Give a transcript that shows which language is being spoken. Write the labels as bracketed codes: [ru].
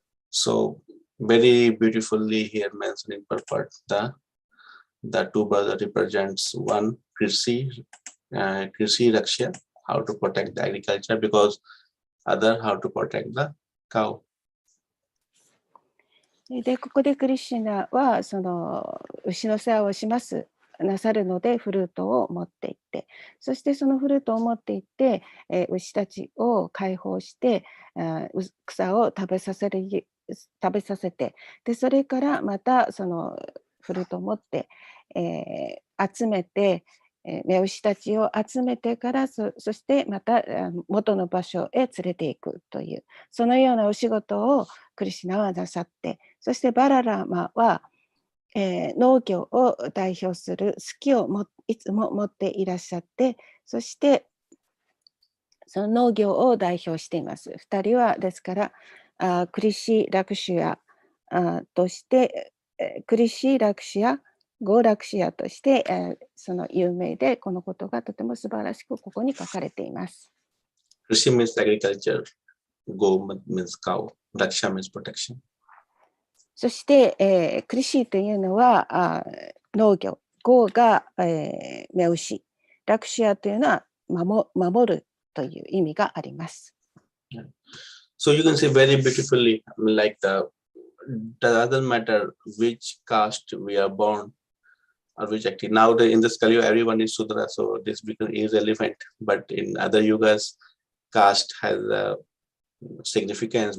[en] So very beautifully here mentioned in purport, the two brothers represents one Krishi Raksha, how to protect the agriculture, because other how to protect the cow. [ja] で、ここでクリシュナはその牛の世話をしますなさるのでフルートを持っていって、そしてそのフルートを持っていって、牛たちを解放して、草を食べさせて、でそれからまたそのフルートを持って、集めて、目牛たちを集めてから そしてまた元の場所へ連れていくという、そのようなお仕事をクリシュナはなさって、そしてバララマは、農業を代表する好きをいつも持っていらっしゃって、そしてその農業を代表しています。 2人はですからクリシー・ラクシュアとして、クリシー・ラクシュアゴーラクシアとして、その有名で、このことがとても素晴らしくここに書かれています。 [en] Krishi means agriculture, Go means cow, Raksha means protection. [ja] そして、クリシーというのは農業、ゴーが、目牛、ラクシアというのは守るという意味があります。 [en] So you can see very beautifully, like the doesn't matter which caste we are born or which activity. Now in this Kali Yuga, everyone is Sudra, so this becomes irrelevant. But in other yugas, caste has a significance.